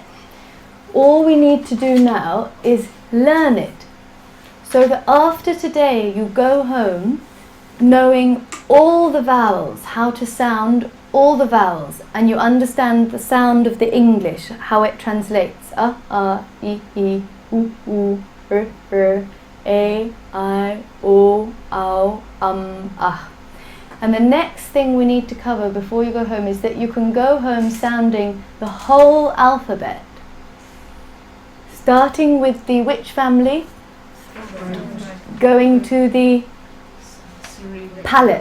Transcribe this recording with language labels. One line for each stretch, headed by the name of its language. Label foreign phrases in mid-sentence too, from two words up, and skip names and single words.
English: All we need to do now is learn it. So that after today you go home knowing all the vowels, how to sound all the vowels, and you understand the sound of the English, how it translates. I, u, r, a, I, o, ow, ah. And the next thing we need to cover before you go home is that you can go home sounding the whole alphabet. Starting with the which family? Going to the palate.